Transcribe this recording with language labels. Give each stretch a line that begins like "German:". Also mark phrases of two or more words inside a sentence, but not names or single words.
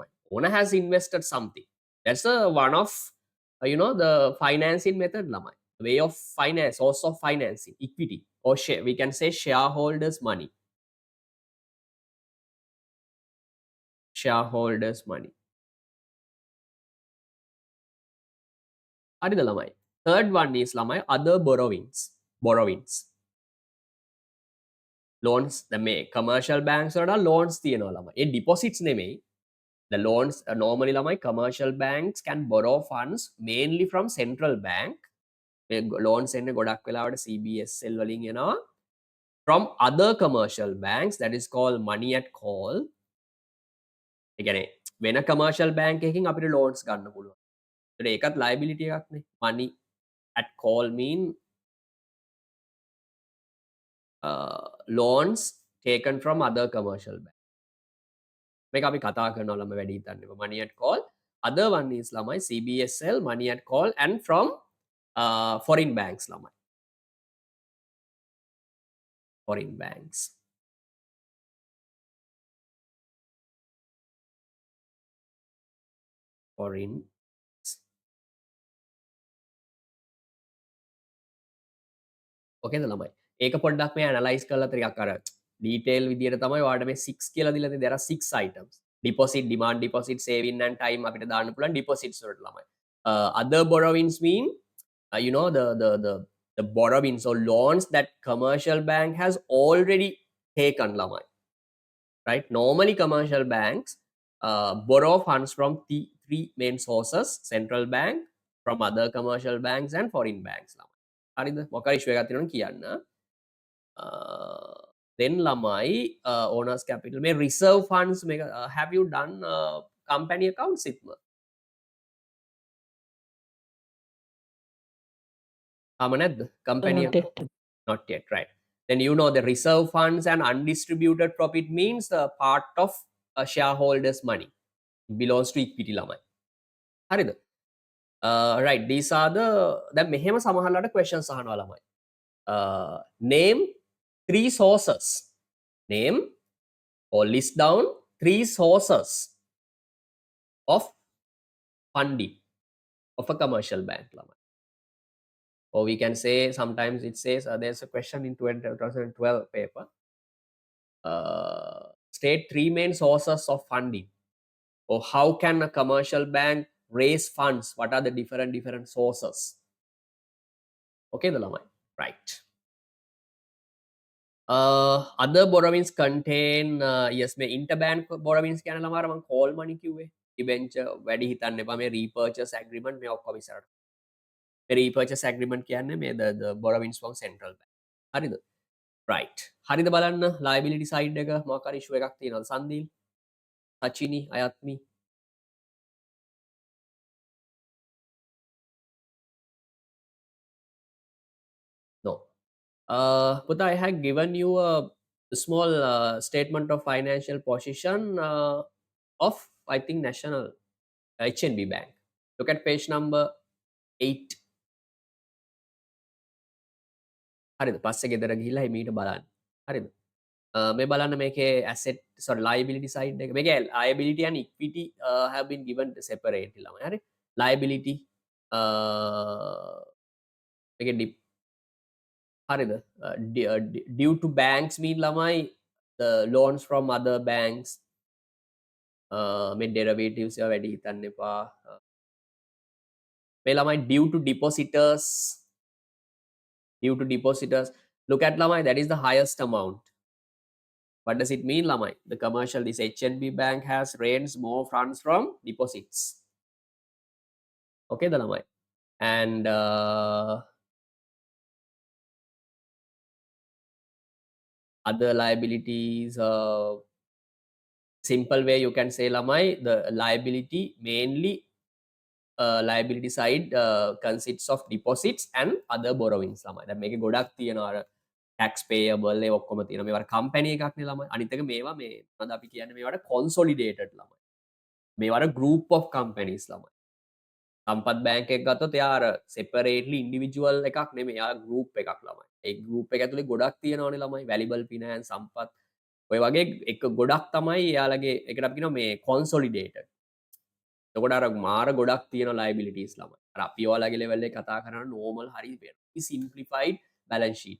English: Owner has invested something. That's a one of the financing method ළමයි. Way of finance, source of financing, equity or share. We can say shareholders' money. Shareholders' money.
Sinhala: හරිද ළමයි?
English: Third one is ළමයි other borrowings. Borrowings.
Sinhala: Loans මේ
English: commercial banks
Sinhala: වලට loans තියෙනවා ළමයි. ඒ deposits නෙමෙයි.
English: The loans normally ළමයි commercial banks can borrow funds mainly from central bank.
Sinhala: මේ loans එන්නේ ගොඩක් වෙලාවට CBSL වලින් එනවා.
English: From other commercial banks, that is called money at call.
Sinhala: ඒ කියන්නේ වෙන
English: commercial bank
Sinhala: එකකින් අපිට loans ගන්න පුළුවන්. ඒකට ඒකත් liability එකක්නේ.
English: Money at call mean loans taken from other commercial bank.
Sinhala: මේක අපි කතා කරනවා ළමයි වැඩි හිතන්න එපා.
English: Money at call. Other one is ළමයි CBSL, money at call and from foreign banks ළමයි. Foreign banks. Foreign. Okay ළමයි.
Sinhala: ඒක පොඩ්ඩක් මේ ඇනලයිස් කරලා ටිකක් අර ඩීටේල් විදියට තමයි ඔයාලට මේ 6 කියලා දීලා තියෙන්නේ.
English: There are 6 items. Deposit, demand deposit, saving and time
Sinhala: අපිට දාන්න පුළුවන්
English: deposits
Sinhala: වලට ළමයි.
English: Other borrowings mean the borrowings or loans that commercial bank has already taken ළමයි. Right? Normally commercial banks borrow funds from three main sources: central bank, from other commercial banks and foreign banks ළමයි.
Sinhala: හරිද? මොකක් ඉෂුව එකක් තියෙනවද කියන්න. Then ළමයි
English: owners capital
Sinhala: මේ
English: reserve funds
Sinhala: මේක
English: have you done company accounts
Sinhala: ඉත්ම? තාම නැද්ද?
English: Company Not account? yet. Not yet, right. Then you know the reserve funds and undistributed profit means the part of a shareholder's money. It belongs to equity
Sinhala: ළමයි. හරිද?
English: Right, these are the
Sinhala: දැන් මෙහෙම සමහරලාට questions අහනවා ළමයි.
English: Name 3 sources. Name or list down 3 sources of funding of a commercial bank ළමයි. Or we can say sometimes it says there's a question in 2012 paper. State 3 main sources of funding. Or how can a commercial bank raise funds? What are the different sources? Okay, the lamai. Right. Other borrowings contain yes මේ interbank borrowings
Sinhala: කියන ළමාර මම
English: call money කිව්වේ.
Sinhala: debenture වැඩි හිතන්න එපා මේ
English: repurchase agreement
Sinhala: මේ ඔක්කොම ඉස්සරහට.
English: මේ repurchase agreement කියන්නේ මේ the borrowings from central bank.
Sinhala: හරිද? Right. හරිද බලන්න
English: liability side
Sinhala: එක මොකක් හරි issue එකක් තියෙනවද සන්දීල්? සචිනි අයත්මි no.
English: But I had given you a small statement of financial position of I think national HNB bank. Look at page number 8.
Sinhala: හරිද පස්සේ ගෙදර ගිහිල්ලා මීට බලන්න. හරිද? මේ බලන්න මේකේ
English: asset sorry liability side
Sinhala: එක.
English: මේකේ liability and equity have been given separately ළමයි. හරි?
Sinhala: Liability මේකේ හරිද?
English: Due to banks mean ළමයි the loans from other banks මේ derivatives
Sinhala: ඒවා වැඩි හිතන්න එපා.
English: මේ ළමයි due to depositors. Due to depositors. Look at ළමයි that is the highest amount. What does it mean ළමයි? The commercial this HNB bank has raised more funds from deposits.
Sinhala: Okay ද ළමයි?
English: And other liabilities simple way you can say ළමයි the liability mainly liability side consists of deposits and other borrowings ළමයි.
Sinhala: දැන් මේකේ ගොඩක් තියෙනවා අර
English: tax payable
Sinhala: ඒ ඔක්කොම තියෙනවා. මේවට company එකක් නේ ළමයි. අනිත් එක මේවා මේ මොනවද අපි කියන්නේ මේවට consolidated ළමයි. මේවට
English: group of companies
Sinhala: ළමයි. සම්පත් බැංක් එක ගත්තොත් එයා අර separately individual එකක් නෙමෙයි. එයා group එකක් ළමයි. ඒ group එක ඇතුලේ ගොඩක් තියෙනවනේ ළමයි. valuable finance සම්පත් ඔය වගේ එක ගොඩක් තමයි එයාලගේ එකට අපි කියනවා මේ consolidated. එතකොට අර මාර ගොඩක් තියෙන liabilities ළමයි. අර අපි ඔයාලගේ level එකේ කතා කරන normal හරි
English: simplified balance sheet.